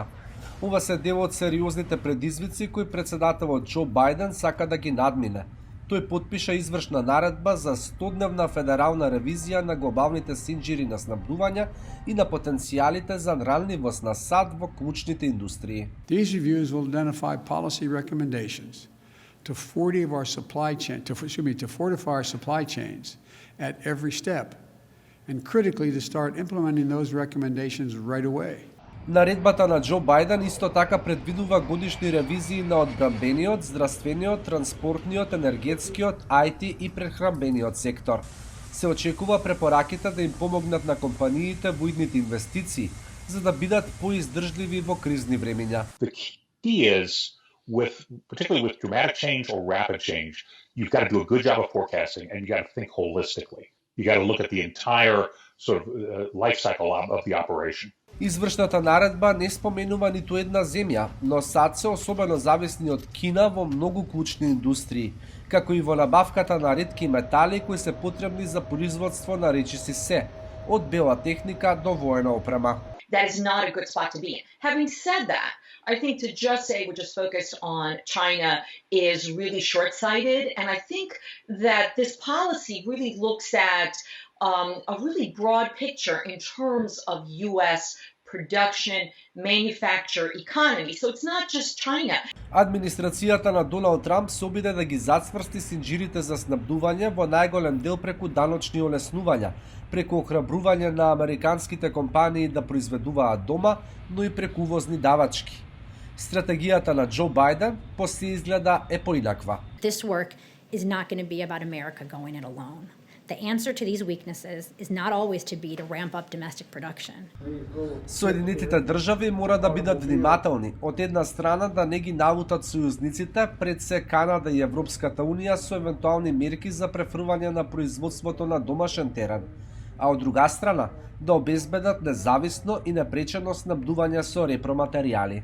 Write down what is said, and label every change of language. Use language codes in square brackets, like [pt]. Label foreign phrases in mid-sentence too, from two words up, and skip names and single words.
[mk] Ова се дел од сериозните предизвици кои председателот Џо Бајден сака да ги надмине. Тој потпиша извршна наредба за 100-дневна федерална ревизија на глобалните синџири на снабдување и на потенцијалите за ранливост на САД во клучните индустрии. [en] These reviews will identify policy recommendations to fortify our supply chains at every step, and critically to start implementing those recommendations right away. [mk] Наредбата на Џо Бајден исто така предвидува годишни ревизии на одбранбениот, здравствениот, транспортниот, енергетскиот, IT и прехранбениот сектор. Се очекува препораките да им помогнат на компаниите во идните инвестиции, за да бидат поиздржливи во кризни времиња. [en] The key is, particularly with dramatic change or rapid change, you've got to do a good job of forecasting and you got to think holistically. You got to look at the entire sort of life cycle of the operation. [mk] Извршната наредба не споменува ниту една земја, но САД се особено зависни од Кина во многу клучни индустрии, како и во набавката на ретки метали кои се потребни за производство на речиси се, од бела техника до воена опрема. [en] That is not a good spot to be in. Having said that, I think to just say we're just focused on China is really short-sighted, and I think that this policy really looks at a really broad picture in terms of U.S. production, manufacture, economy. So it's not just China. [mk] Администрацијата на Доналд Трамп се обиде да ги зацврсти синџирите за снабдување во најголем дел преку даночни олеснувања, преку охрабрување на американските компании да произведуваат дома, но и преку увозни давачки. Стратегијата на Џо Бајден после изгледа е поинаква. [en] This work is not going to be about America going it alone. The answer to these weaknesses is not always to be to ramp up domestic production. [mk] Соединетите држави мора да бидат внимателни, од една страна да не ги налутат сојузниците, пред се Канада и Европската унија со евентуални мерки за префрување на производството на домашен терен, а од друга страна да обезбедат независно и непречено снабдување со репроматеријали.